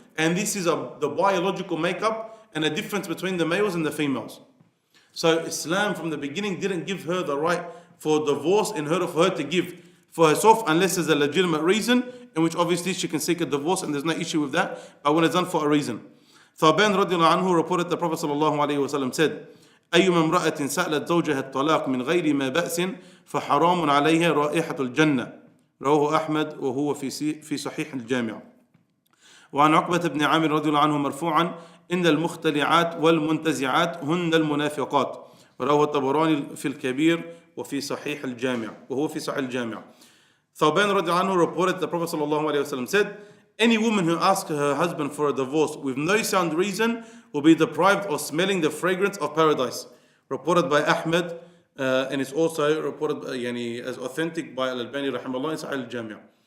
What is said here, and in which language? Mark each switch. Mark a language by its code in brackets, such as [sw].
[en] And this is the biological makeup and a difference between the males and the females. So Islam from the beginning didn't give her the right for divorce in order for her to give for herself, unless there's a legitimate reason, in which obviously she can seek a divorce and there's no issue with that, but when it's done for a reason. Thaban radiallahu anhu reported the Prophet sallallahu alayhi wa sallam said, [ar] أيما امرأة سألت زوجها الطلاق من غير ما بأس فحرام عليها رائحة الجنة رواه أحمد وهو في صحيح الجامع. وعن عقبة بن عامر رضي الله عنه مرفوعا إن المختلعات والمنتزعات هن المنافقات رواه الطبراني في الكبير وفي صحيح الجامع وهو في صحيح الجامع. [en] Thawban radiallahu anhu reported the Prophet sallallahu alayhi wa sallam said, any woman who asks her husband for a divorce with no sound reason will be deprived of smelling the fragrance of paradise. Reported by Ahmed, and it's also reported as authentic by Al-Albani rahimahullah in Sahih al-Jami'.